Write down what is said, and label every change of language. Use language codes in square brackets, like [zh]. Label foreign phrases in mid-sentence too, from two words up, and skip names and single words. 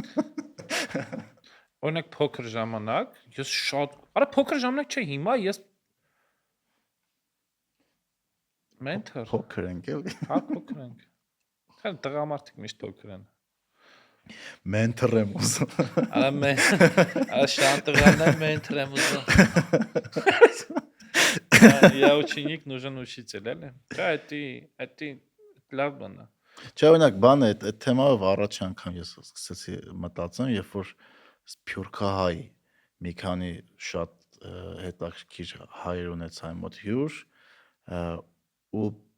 [hy] Օրինակ փոքր ժամանակ, ես շատ, արա փոքր ժամանակ չէ, հիմա ես մենթոր։ Փոքր ենք էլի։ Հա, փոքր ենք։ Հա, տղամարդիկ միշտ փոքր են։ Մենթոր եմ ուզում։ Արա շատ տղաներ մենթոր եմ ուզում։ [ru] Я ученик, нужен учитель, [hy] էլի։ Դա էդի լավ բան է։ Չէ, օրինակ, բանը այդ թեմայով առաջ անգամ ես սկսեցի մտածեմ, երբ որ Սփյուռքահայ մի քանի շատ հետաքրքիր հայեր ունեցա իմ մոտ հյուր ու